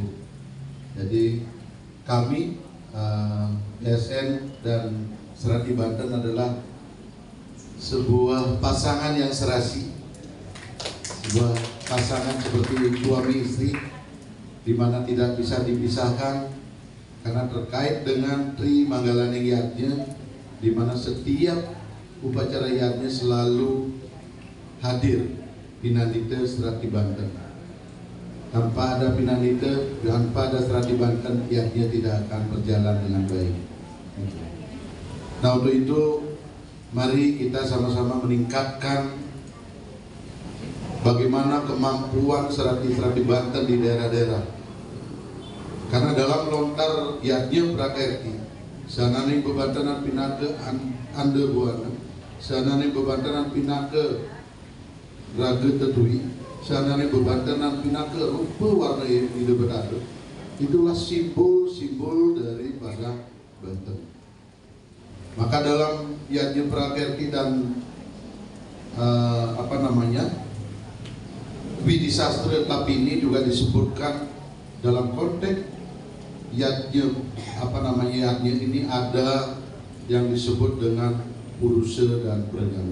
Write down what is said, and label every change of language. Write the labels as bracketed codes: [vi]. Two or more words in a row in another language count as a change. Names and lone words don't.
[id] Jadi kami PSN dan Serati Banten adalah sebuah pasangan yang serasi, sebuah pasangan seperti suami istri, di mana tidak bisa dipisahkan karena terkait dengan Tri Manggalaneng Yatnya, di mana setiap upacara yatnya selalu hadir Pinandita Serati Banten. Tanpa ada Pinandita, tanpa ada Serati Banten, yatnya tidak akan berjalan dengan baik. Nah, untuk itu mari kita sama-sama meningkatkan bagaimana kemampuan Serati Banten di daerah-daerah. Karena dalam lontar yatnya prakerti, [ban] sanane bebantanan pinake ande buana, sanane bebantanan pinake raga tetui, sanane bebantanan pinake rupa warna ide berada. [id] Itulah simbol-simbol daripada Banten. Maka dalam yatnya prakerti dan Widi Sastra Tapini juga disebutkan dalam konteks yatnya yatnya ini ada yang disebut dengan purusa dan perdana.